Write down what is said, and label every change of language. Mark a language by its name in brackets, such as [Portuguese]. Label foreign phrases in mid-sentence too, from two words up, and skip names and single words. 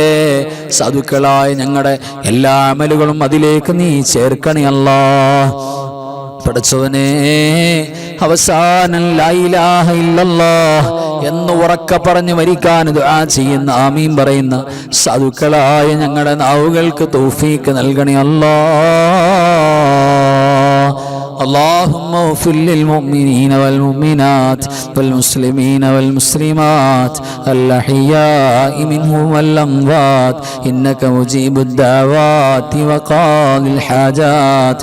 [Malayalam] സാധുക്കളായ ഞങ്ങളുടെ എല്ലാ അമലുകളും അതിലേക്ക് നീ ചേർക്കണേ അല്ലാ. പടച്ചവനെ അവസാനം [Arabic] لا إله إلا الله [Malayalam] എന്ന് ഉറക്കെ പറഞ്ഞു മരിക്കാൻ ദുആ ചെയ്യുന്ന, ആമീൻ പറയുന്ന സാധുക്കളായ ഞങ്ങളുടെ നാവുകൾക്ക് തൗഫീഖ് നൽകണേ അല്ലാ. [Arabic] اللهم اغفر للمؤمنين والمؤمنات والمسلمين والمسلمات الأحياء منهم والأموات إنك مجيب الدعوات وقاضي الحاجات.